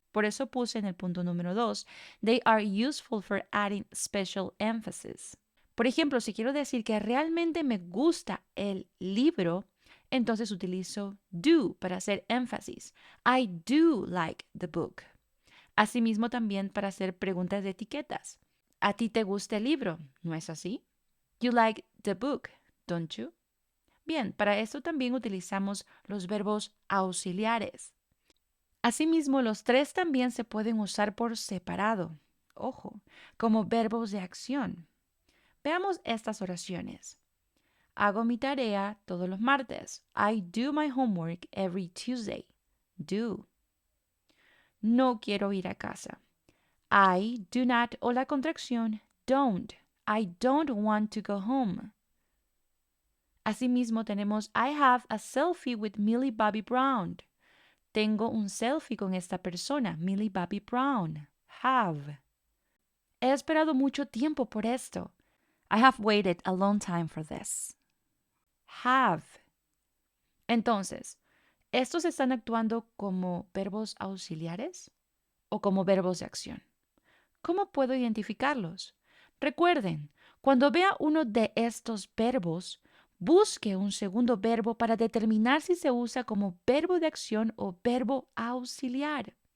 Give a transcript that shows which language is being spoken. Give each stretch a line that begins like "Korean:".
Spanish: Por eso puse en el punto número 2,
English: they are useful for adding special emphasis.
Spanish: Por ejemplo, si quiero decir que realmente me gusta el libro, entonces utilizo do para hacer énfasis.
English: I do like the book.
Spanish: Asimismo también para hacer preguntas de etiquetas. ¿A ti te gusta el libro? ¿No es así?
English: You like the book, don't you?
Spanish: Bien, para eso también utilizamos los verbos auxiliares. Asimismo, los tres también se pueden usar por separado, ojo, como verbos de acción. Veamos estas oraciones. Hago mi tarea todos los martes.
English: I do my homework every Tuesday.
Spanish: Do. No quiero ir a casa. I do not o la contracción don't.
English: I don't want to go home.
Spanish: Asimismo tenemos
English: I have a selfie with Millie Bobby Brown.
Spanish: Tengo un selfie con esta persona, Millie Bobby Brown. Have. He esperado mucho tiempo por esto.
English: I have waited a long time for this. Have.
Spanish: Entonces, ¿estos están actuando como verbos auxiliares o como verbos de acción? ¿Cómo puedo identificarlos? Recuerden, cuando vea uno de estos verbos, busque un segundo verbo para determinar si se usa como verbo de acción o verbo auxiliar.